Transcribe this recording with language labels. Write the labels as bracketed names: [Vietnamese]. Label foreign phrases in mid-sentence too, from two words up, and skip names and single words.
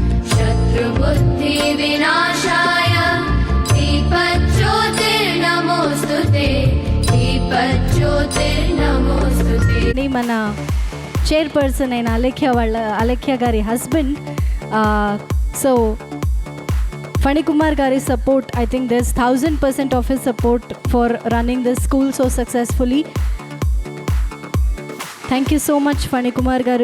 [Sanskrit] शत्रुबुद्धिविनाशाय दीपज्योतिर्नमोऽस्तु ते दीपज्योतिर्नमोऽस्तु ते. [Telugu] మన చైర్పర్సన్ అయిన అలేఖ్య గారి హస్బెండ్. సో ఫణికుమార్ గారి సపోర్ట్, [English] I think there's 1000% of his support for running this school so successfully. Thank you so much ఫణికుమార్ గారు.